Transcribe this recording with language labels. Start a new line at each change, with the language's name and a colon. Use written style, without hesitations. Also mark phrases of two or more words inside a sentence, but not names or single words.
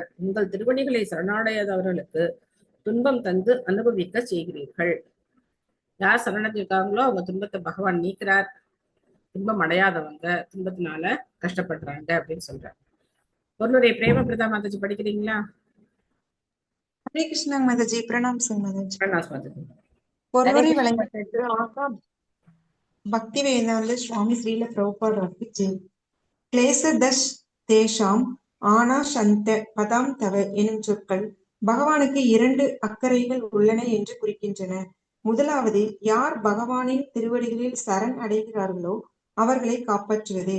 Tamil: உங்கள் திருவடிகளை சரணாடையாதவர்களுக்கு துன்பம் தந்து அனுபவிக்க செய்கிறீர்கள். யார் சரணடைஞ்சிருக்காங்களோ அவங்க துன்பத்தை பகவான் நீக்கிறார். துன்பம் அடையாதவங்க துன்பத்தினால கஷ்டப்படுறாங்க அப்படின்னு சொல்றார். பொருளுரை பிரேம பிரதா மாதாஜி படிக்கிறீங்களா?
Hindi: हरे कृष्ण माताजी। प्रणाम सिंह माताजी।
Tamil: பிரணாஸ் மாதாஜி. பொருளுரை வழங்கியதற்கு பக்திவேதாந்த சுவாமி ஸ்ரீல பிரபுபாதாவுக்கு ஜெய். கிளேசதஷ் தேஷாம் ஆனா சந்த பதாம் தவ எனும் சொற்கள் பகவானுக்கு 2 அக்கறைகள் உள்ளன என்று குறிக்கின்றன. முதலாவது, யார் பகவானின் திருவடிகளில் சரண் அடைகிறார்களோ அவர்களை காப்பாற்றுவதே.